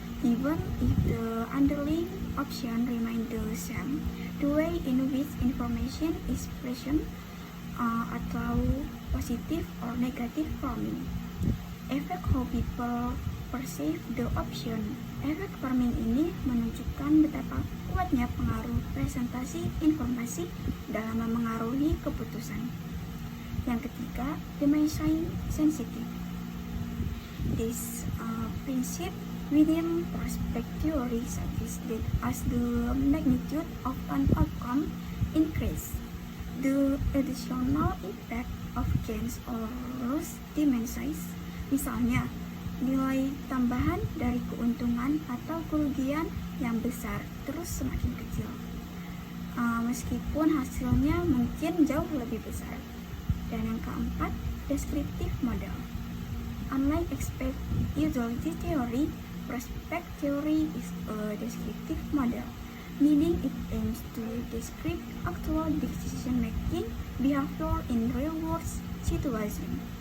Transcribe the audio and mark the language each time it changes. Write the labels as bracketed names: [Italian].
[English] Even if the underlying option remains the same, the way in which information is presented atau positive or negative framing affect how people perceive the option. [Indonesian] Efek framing ini menunjukkan betapa kuatnya pengaruh presentasi informasi dalam memengaruhi keputusan. Yang ketiga, dimension sensitive. [English] This principle within prospect theory suggests that as the magnitude of an outcome increase, the additional impact of gains or loss diminishes. [Indonesian] Misalnya, nilai tambahan dari keuntungan atau kerugian yang besar terus semakin kecil, meskipun hasilnya mungkin jauh lebih besar. Dan yang keempat, descriptive model. [English] Unlike expect utility theory, prospect theory is a descriptive model, meaning it aims to describe actual decision-making behavior in real-world situations.